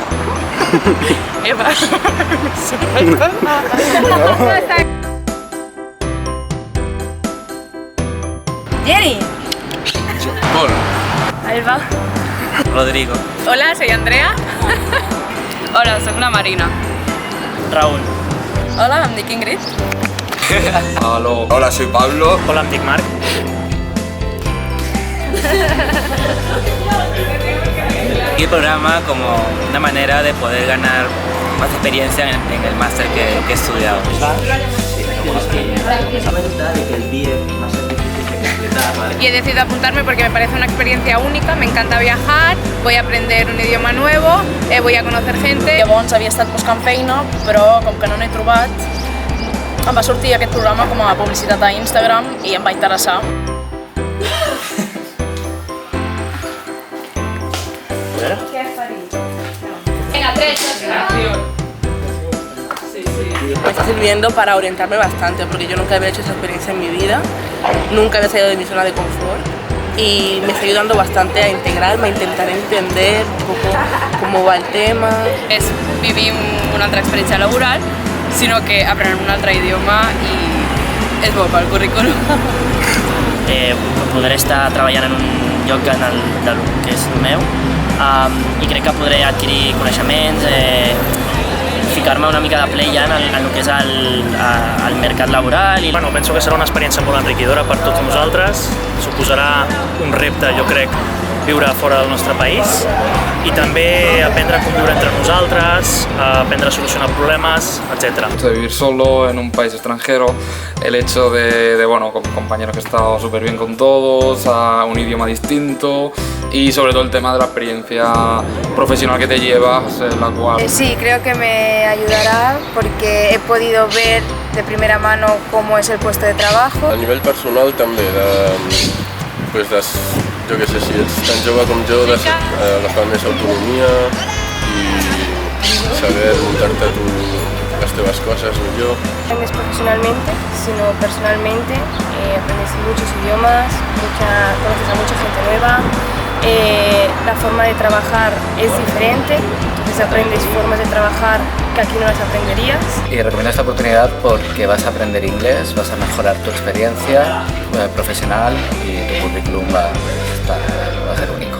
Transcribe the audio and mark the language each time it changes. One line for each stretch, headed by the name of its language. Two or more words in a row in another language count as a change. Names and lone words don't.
Spanish: Eva. Jenny. Paul. Alba. Rodrigo. Hola, soy Andrea. Hola, soy la Marina. Raúl.
Catalan: Hola, em dic Ingrid.
Spanish: Hola, soy Pablo.
Catalan: Hola, em dic Marc.
Spanish: Y el programa como una manera de poder ganar más experiencia en el máster que he estudiado. Y he decidido apuntarme porque me parece una experiencia única, me encanta viajar, voy a aprender un idioma nuevo, voy a conocer gente.
Catalan: Llavors havia estat buscant feina, però com que no n'he trobat, em va sortir aquest programa com a publicitat a Instagram i em va interessar.
Spanish: Me está sirviendo para orientarme bastante porque yo nunca había hecho esa experiencia en mi vida, nunca había salido de mi zona de confort y me está ayudando bastante a integrarme, a intentar entender un poco cómo va el tema.
Catalan: És vivir una altra experiència laboral, sinó que aprenen un altre idioma i és bo pel currículum. Podré estar treballant en un lloc del que és el meu i crec que podré adquirir coneixements, ficar-me una mica de ple ja en el que és el mercat laboral. Bueno, penso que serà una experiència molt enriquidora per tots nosaltres, suposarà un repte, jo crec, viure fora del nostre país i també aprendre a conviure entre nosaltres, aprendre a solucionar problemes, etc.
Spanish: De vivir solo en un país extranjero, el hecho de bueno, con compañeros que he estado súper bien con todos, a un idioma distinto y sobre todo el tema de la experiencia profesional que te llevas, en la cual... Sí, creo que me ayudará porque he podido ver de primera mano cómo es el puesto de trabajo.
Catalan: A nivell personal també, jo què sé, si ets tan jove com jo, d'agafar més autonomia i saber muntar-te les teves coses millor.
Spanish: No es profesionalmente, sino personalmente, aprendes muchos idiomas, conoces a mucha gente nueva, la forma de trabajar es diferente, entonces aprendes formas de trabajar que aquí no las aprenderías. Y recomiendo esta oportunidad porque vas a aprender inglés, vas a mejorar tu experiencia profesional y tu currículum va a ser